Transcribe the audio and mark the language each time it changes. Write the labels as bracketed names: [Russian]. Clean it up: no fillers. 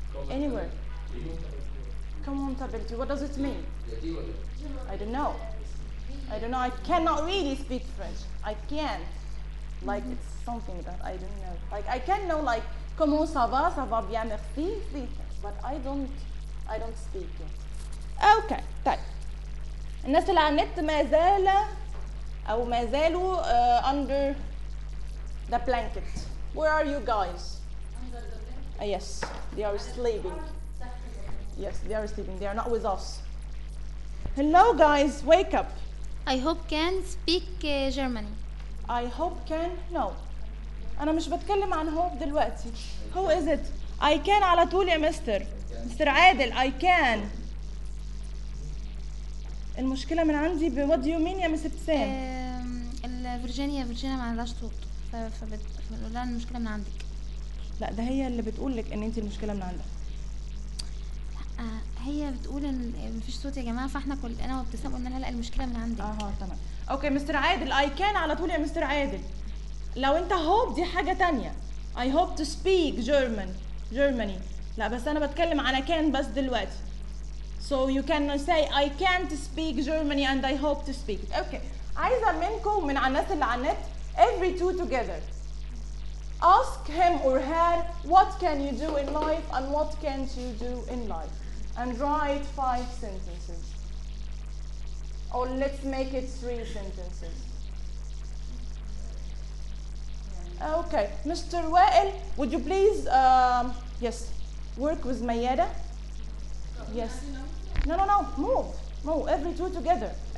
[English] Any word. Comment ability. What does it mean? I don't know. I don't know. I cannot really speak French. I can't. Like it's something that I don't know. Like I can know like [French] comment ça va bien merci, [English] but I don't speak it. [Arabic] Okay, طيب. الناس اللي على النت ما زال أو ما زالوا [English] under the blanket. Where are you guys? Under the blanket. Yes, they are sleeping. Yes, they are sleeping. They are not with us. Hello, guys. Wake up. I hope can speak Germany. I hope can no. [Arabic] أنا مش بتكلم عن hope دلوقتي. [English] Who is it? I can [Arabic] على طول يا مستر. [English] Mister عادل I can. [Arabic] المشكلة من عندي ب [English] what do you mean [Arabic] يا مس ابتسام؟ الفرجينيا فرجينيا ما عندهاش صوت فبتقول لها المشكلة من عندك. لا ده هي اللي بتقول لك إن أنت المشكلة من عندها. لا هي بتقول إن مفيش صوت يا جماعة فإحنا كل أنا وابتسام قلنا لها لا المشكلة من عندك. أها تمام. أوكي مستر عادل [English] I can [Arabic] على طول يا مستر عادل. لو انت هوب دي حاجة تانية. [English] I hope to speak German. Germany. [Arabic] لا بس انا بتكلم على كان بس دلوقتي. [English] So you can say I can't speak Germany and I hope to speak it. Okay. [Arabic] عايزة منكم من الناس اللي على النت [English] every two together. Ask him or her what can you do in life and what can't you do in life. And write five sentences. Or let's make it three sentences. Okay, Mr. Wael, would you please, yes, work with Mayada? Yes. No. Move. Every two together.